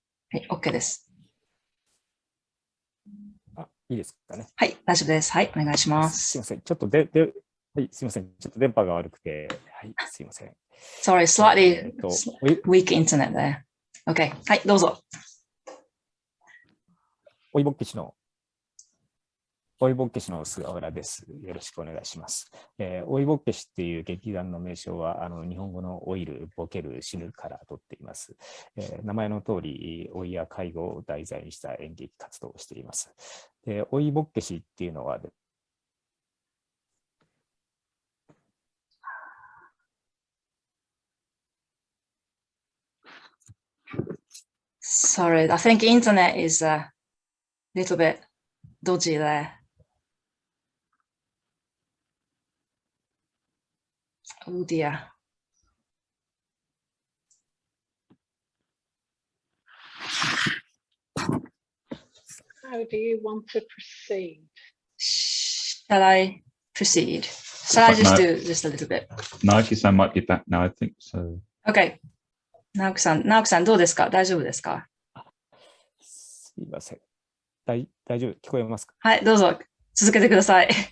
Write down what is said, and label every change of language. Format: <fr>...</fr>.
<ja>はい、OK です。いいですかね。はい、大丈夫です。はい、お願いします。すいません。ちょっとはい、すいません。ちょっと電波が悪くて、はい、すいません。</ja> <en>Sorry, slightly weak internet there.</en> <ja>OK、はい、どうぞ。追いぼっけしの菅原です。よろしくお願いします。追いぼっけしっていう劇団の名称は日本語の老いる、ボケる、死ぬから取っています。名前の通り、老いや介護を題材にした演劇活動をしています。追いぼっけしっていうのは、</ja> <en>Sorry, I think internet is a little bit dodgy there. Oh dear. How do you want to proceed? Shall I proceed? Shall I just do just a little bit? Naoki-san might be back now, I think so. Okay.</en> <ja>直樹さんどうですか？大丈夫ですか？すいません。大丈夫？聞こえますか？はい、どうぞ続けてください。</ja>